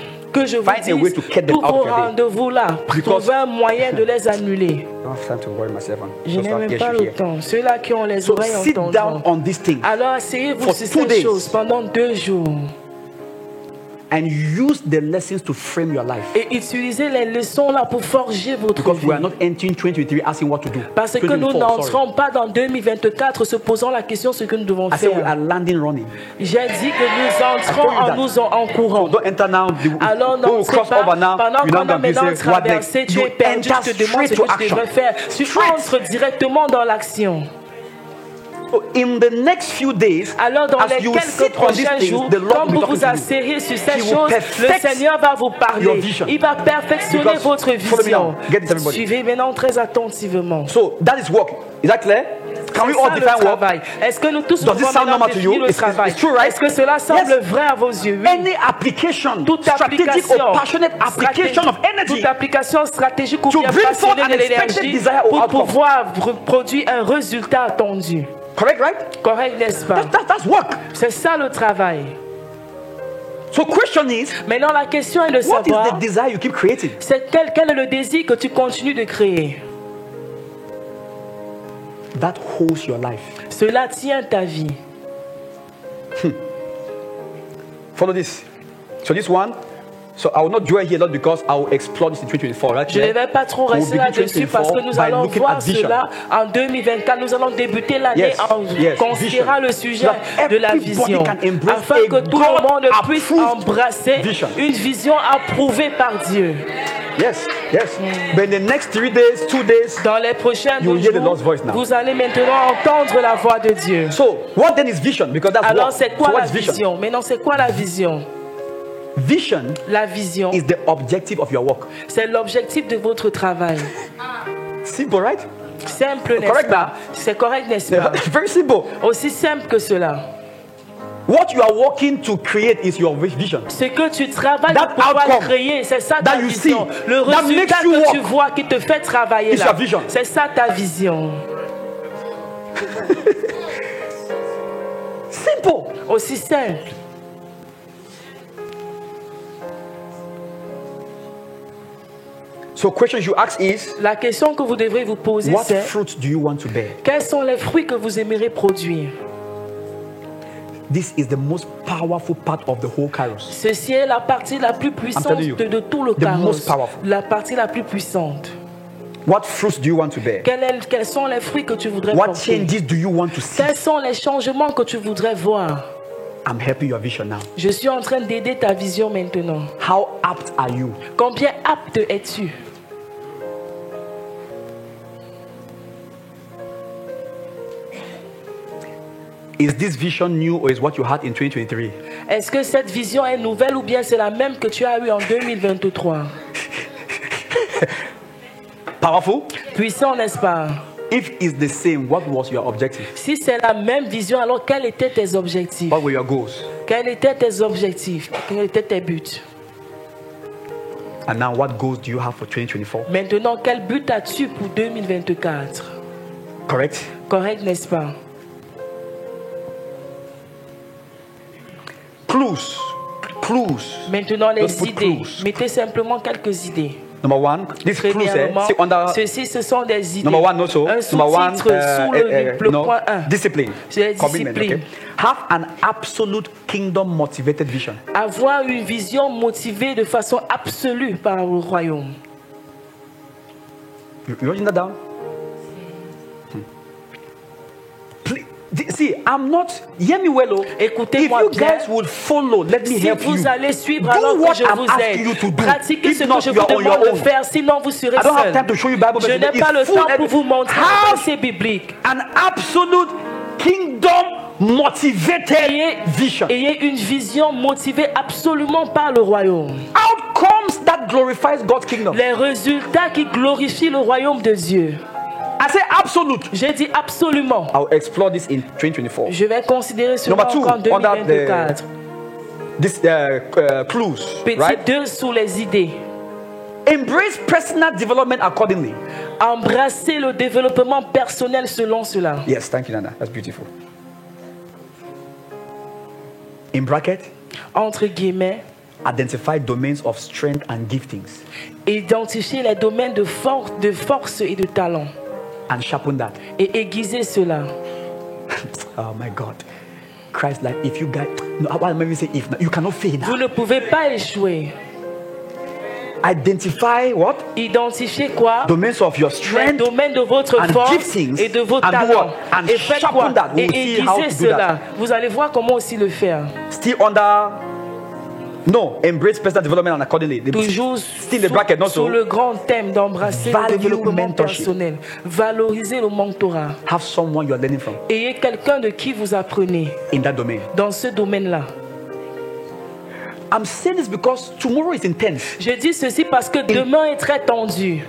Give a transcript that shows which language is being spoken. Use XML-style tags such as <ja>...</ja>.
<fr>Que je vous dise, tous vos rendez-vous là, trouvez un moyen de les annuler. Je n'ai même pas le temps. Ceux-là qui ont les oreilles entendront. Alors asseyez-vous sur ces choses pendant 2 jours.</fr> <en>And use the lessons to frame your life.</en> <fr>Et utilisez les leçons là pour forger votre vie.</fr> <en>We are not entering 2023 asking what to do.</en> <fr>Parce que nous n'entrons pas dans 2024 se posant la question ce que nous devons faire.</fr> <en>We are landing running.</en> <fr>J'ai dit que nous entrons en courant.</fr> <en>Don't enter now.</en> <fr>Alors non, c'est pas pendant qu'on a maintenant traversé, tu es perdu, je te demande ce que tu devrais faire. Tu entres directement dans l'action.</fr> <en>In the next few days,</en> <fr>alors dans les quelques prochains jours, quand vous vous asseyez sur ces choses, le Seigneur va vous parler. Il va perfectionner votre vision. Suivez maintenant très attentivement.</fr> <en>So that is work. Is that clear? Can we all define work?</en> <fr>Est-ce que nous tous pouvons définir le travail? Est-ce que cela semble vrai à vos yeux? Oui.</fr> <en>Any application, strategic or passionate application of energy,</en> <fr>toute application stratégique ou bien passionnée de l'énergie pour pouvoir produire un résultat attendu.</fr> <en>Correct, right?</en> <fr>Correct, n'est-ce pas?</fr> <en>That's work.</en> <fr>C'est ça le travail.</fr> <en>So question is,</en> <fr>maintenant la question est de savoir,</fr> <en>what is the desire you keep creating?</en> <fr>C'est quel est le désir que tu continues de créer?</fr> <en>That holds your life.</en> <fr>Cela tient ta vie.</fr> <en>Follow this. So this one. So I will not dwell here a lot because I will explore this in 2024, right?</en> <fr>Je ne vais pas trop rester là-dessus parce que nous allons voir cela en 2024. Nous allons débuter l'année en considérant le sujet de la vision, afin que tout le monde puisse embrasser une vision approuvée par Dieu.</fr> <en>Yes. But in the next 3 days, 2 days,</en> <fr>dans les prochains jours, vous allez maintenant entendre la voix de Dieu.</fr> <en>So what then is vision? Because that's</en> <fr>alors c'est quoi la vision? Maintenant c'est quoi la vision?</fr> <en>Vision,</en> <fr>la vision</fr> <en>is the objective of your work.</en> <fr>C'est l'objectif de votre travail.</fr> <en>Simple, right?</en> <fr>Simple, n'est-ce pas? C'est correct, n'est-ce pas?</fr> <en>Very simple.</en> <fr>Aussi simple que cela.</fr> <en>What you are working to create is your vision.</en> <fr>Ce que tu travailles pour pouvoir créer, c'est ça ta vision. Le résultat que tu vois qui te fait travailler là, c'est ça ta vision.</fr> <en>Simple.</en> <fr>Aussi simple.</fr> <en>So question you ask is,</en> <fr>la question que vous devrez vous poser,</fr> <en>what</en> <fr>c'est</fr> <en>fruit do you want to bear?</en> <fr>Quels sont les fruits que vous aimeriez produire?</fr> <en>This is the most powerful part of the whole Kairos.</en> <fr>Ceci est la partie la plus puissante de tout le Kairos. La partie la plus puissante.</fr> <en>What fruits do you want to bear?</en> <fr>Quels sont les fruits que tu voudrais</fr> <en>What</en> <fr>porter?</fr> <en>changes do you want to see?</en> <fr>Quels sont les changements que tu voudrais voir?</fr> <en>I'm helping your vision now.</en> <fr>Je suis en train d'aider ta vision maintenant.</fr> <en>How apt are you?</en> <fr>Combien apte es-tu?</fr> <en>Is this vision new or is what you had in 2023?</en> <fr>Est-ce que cette vision est nouvelle ou bien c'est la même que tu as eue en 2023?</fr> <en>Powerful?</en> <fr>Puissant, n'est-ce pas?</fr> <en>If it's the same, what was your objective?</en> <fr>Si c'est la même vision, alors quels étaient tes objectifs?</fr> <en>What were your goals?</en> <fr>Quels étaient tes objectifs? Quels étaient tes buts?</fr> <en>And now what goals do you have for 2024?</en> <fr>Maintenant, quel but as-tu pour 2024?</fr> <en>Correct?</en> <fr>Correct, n'est-ce pas?</fr> <en>Clues.</en> <fr>Maintenant, les idées. Mettez simplement quelques idées.</fr> <en>Number one, this clues,</en> <fr>ceci, ce sont des idées.</fr> <en>Number one, also.</en> <fr>Un sous-titre sous le point 1.</fr> <en>Discipline.</en> <fr>C'est discipline.</fr> <en>Okay. Have an absolute kingdom motivated vision.</en> <fr>Avoir une vision motivée de façon absolue par le royaume.</fr> <en>You writing that down? See, I'm not. Hear me well,</en> <fr>écoutez-moi</fr> <en>if you guys will follow, let me help you.</en> <fr>Si vous allez suivre alors que je vous aide, pratiquez ce que je vous demande de faire, sinon vous serez seul. Je n'ai pas le temps pour vous montrer le verset biblique.</fr> <en>An absolute kingdom motivated vision.</en> <fr>Ayez une vision motivée absolument par le royaume.</fr> <en>Outcomes that glorifies God's kingdom.</en> <fr>Les résultats qui glorifient le royaume de Dieu.</fr> <en>I say absolute.</en> <fr>J'ai dit absolument.</fr> <en>I'll explore this in 2024.</en> <fr>Je vais considérer cela en 2024.</fr> <en>This clues,</en> <fr>Petit</fr> <en>right?</en> <fr>2 sous les idées.</fr> <en>Embrace personal development accordingly.</en> <fr>Embrasser le développement personnel selon cela.</fr> <en>Yes, thank you, Nana. That's beautiful. In bracket,</en> <fr>entre guillemets,</fr> <en>identify domains of strength and giftings.</en> <fr>Identifier les domaines de force et de talent.</fr> <en>And sharpen that.</en> <fr>Et aiguiser cela.</fr> <en>Oh my God. Christ, like if you guys, no, I want to say if you cannot fail.</en> <fr>Vous ne pouvez pas échouer.</fr> <en>Identify what?</en> <fr>Identifiez quoi?</fr> <en>Domains of your strength.</en> <fr>Les domaines de votre force et de vos talents. Et faites quoi? Et aiguisez cela. Vous allez voir comment aussi le faire.</fr> <en>Still under. No, embrace personal development and accordingly.</en> <fr>Toujours</fr> <en>still the bracket, not so.</en> <fr>Sous le grand thème d'embrasser le développement personnel. Valorisez le mentorat.</fr> <en>Have someone you are learning from.</en> <fr>Ayez quelqu'un de qui vous apprenez.</fr> <en>In that domain.</en> <fr>Dans ce domaine-là.</fr> <en>I'm saying this because tomorrow is intense.</en> <fr>Je dis ceci parce que demain est très tendu.</fr>